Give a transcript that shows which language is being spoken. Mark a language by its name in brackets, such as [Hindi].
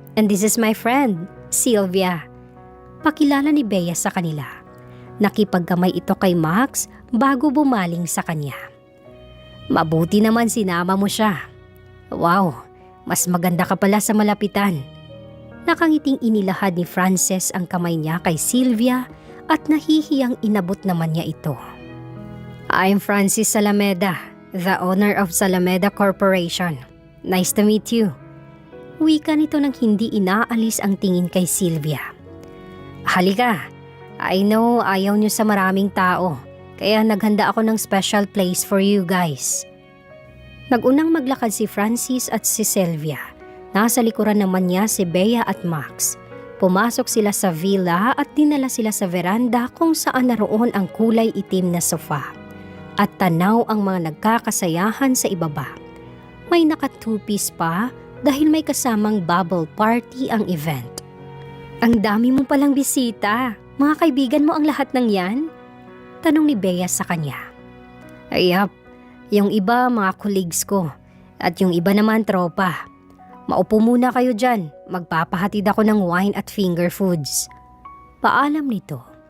[English] And this is my friend, Sylvia. [Filipino] Pakilala ni Bea sa kanila. Nakipagkamay ito kay Max bago bumaling sa kanya. Mabuti naman sinama mo siya. Wow, mas maganda ka pala sa malapitan. Nakangiting inilahad ni Frances ang kamay niya kay Sylvia at nahihiyang inabot naman niya ito. [English] I'm Francis Salameda, the owner of Salameda Corporation. Nice to meet you. [Filipino] Wika nito nang hindi inaalis ang tingin kay Sylvia. Halika, [English] I know [Filipino] ayaw niyo sa maraming tao, kaya naghanda ako ng [English] special place for you guys. [Filipino] Nagunang maglakad si Francis at si Sylvia. Nasa likuran naman niya si Bea at Max. Pumasok sila sa villa at dinala sila sa veranda kung saan naroon ang kulay itim na sofa. At tanaw ang mga nagkakasayahan sa ibaba. May naka-two-piece pa dahil may kasamang bubble party ang event. Ang dami mo palang bisita. Mga kaibigan mo ang lahat ng yan? Tanong ni Bea sa kanya. Ayap, yung iba mga colleagues ko at yung iba naman tropa. Maupo muna kayo dyan, magpapahatid ako ng wine at finger foods. Paalam nito.